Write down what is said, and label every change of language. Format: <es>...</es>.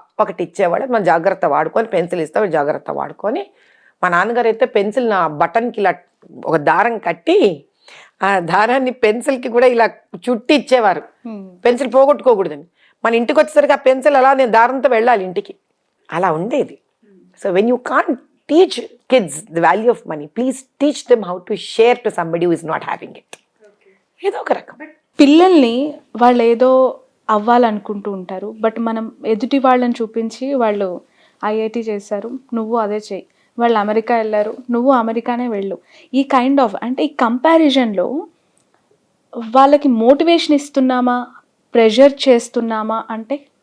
<te>ఒకటి ఇచ్చేవాళ్ళు మనం జాగ్రత్త వాడుకొని, పెన్సిల్ ఇస్తే జాగ్రత్త వాడుకొని. మా నాన్నగారు అయితే పెన్సిల్ నా బటన్కి ఇలా ఒక దారం కట్టి ఆ దారాన్ని పెన్సిల్కి కూడా ఇలా చుట్టి ఇచ్చేవారు, పెన్సిల్ పోగొట్టుకోకూడదని. మన ఇంటికి వచ్చేసరికి ఆ పెన్సిల్ అలా నేను దారంతో వెళ్ళాలి ఇంటికి, అలా ఉండేది.</te> <en>So when you can't teach kids the value of money, please teach them how to share to somebody who is not having it.</en> <te>ఏదో ఒక రకం. పిల్లల్ని వాళ్ళు ఏదో అవ్వాలనుకుంటూ ఉంటారు, బట్ మనం ఎదుటి వాళ్ళని చూపించి వాళ్ళు ఐఐటి చేశారు, నువ్వు అదే చెయ్యి, వాళ్ళు అమెరికా వెళ్ళారు, నువ్వు అమెరికానే వెళ్ళు,</te> <en>ఈ kind of</en> <te>అంటే ఈ కంపారిజన్లో వాళ్ళకి మోటివేషన్ ఇస్తున్నామా, ప్రెషర్ చేస్తున్నామా అంటే?</te>